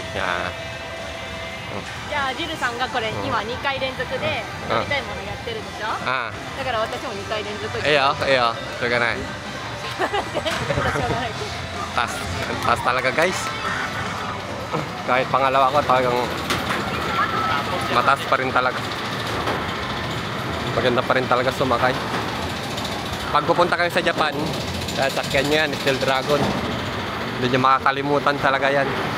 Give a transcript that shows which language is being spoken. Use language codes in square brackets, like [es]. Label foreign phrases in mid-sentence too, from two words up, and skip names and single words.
[en] Yeah. [ja] じゃあジルさんがこれ今2回連続で乗りたいものやってるでしょ。だから私も2回連続。 Iyo, iyo. Suga na. しょうがないけど。 [tl] Taas talaga guys. Kahit pangalawa ko talagang mataas pa rin talaga. Maganda pa rin talaga sumakay. Pag pupunta kayo sa Japan, sasakyan nyo yan, Steel Dragon. Hindi nyo makakalimutan talaga yan.